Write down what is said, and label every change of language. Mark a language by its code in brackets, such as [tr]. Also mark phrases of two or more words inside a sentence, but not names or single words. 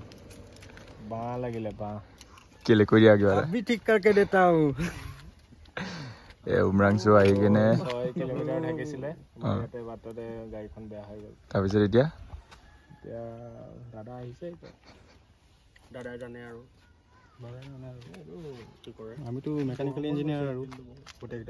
[as] বাঁ লাগিলে বাঁ কেলে কৈ দিয়া কিবা [hi] अभी ठीक करके देता हूं [as] উমৰাংচু আহি কিনে 6 কিলোমিটাৰ থাকিছিলে ইয়াতে বাটতে গাড়ীখন বেয়া হৈ গ'ল তাৰপিছত এতিয়া দাদা আহিছে দাদাই জানে আৰু আমিতো মেকানিকেল ইঞ্জিনিয়াৰ আৰু গোটেইকেইটা